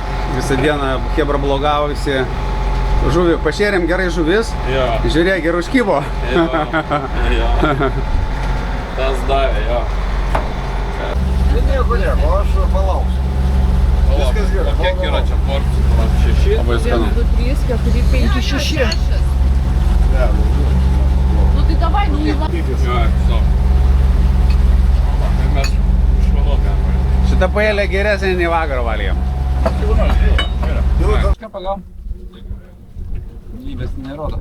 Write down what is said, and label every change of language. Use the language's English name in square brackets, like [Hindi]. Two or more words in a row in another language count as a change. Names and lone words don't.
[Lithuanian] visą dieną chebra blogavosi. Žuvį, pašėrėm gerai žuvis, Jo. žiūrėk ir užkybo. Jo. Tas davė, jo. Nieko, aš palauksiu. Viskas gerai. O kiek yra čia porcijų? 6? Labai skanu. 1, 2, 3, 4, 5, 6. [Russian] Ну ты давай, ну не ладно. [Lithuanian] Jo, stop. Tai mes išvaluotume. Šitą paėlę geresnė nei vakar valgėm. Ką pagavom? Lybės nerodo.